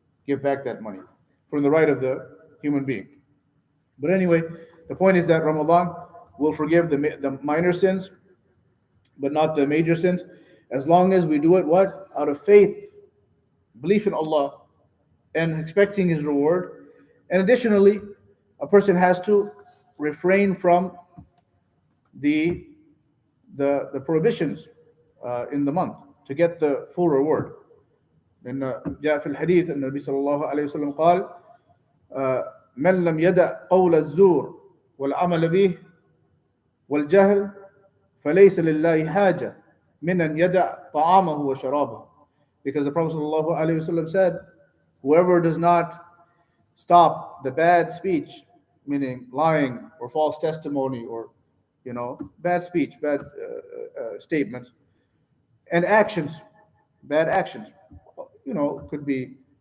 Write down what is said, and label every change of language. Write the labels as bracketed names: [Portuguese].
[English] Give back that money from the right of the human being. But anyway, the point is that Ramadan will forgive the minor sins, but not the major sins, as long as we do it out of faith, belief in Allah, and expecting his reward. And additionally, a person has to refrain from the prohibitions in the month to get the full reward. [Arabic] إن جاء في الحديث أن النبي صلى الله عليه وسلم قال من لم يدع قول الزور والعمل به والجهل فليس لله حاجة من أن يدع طعامه وشرابه. [English] Because the Prophet sallallahu alaihi wasallam said, whoever does not stop the bad speech, meaning lying or false testimony or bad speech, bad statements, and actions, bad actions, could be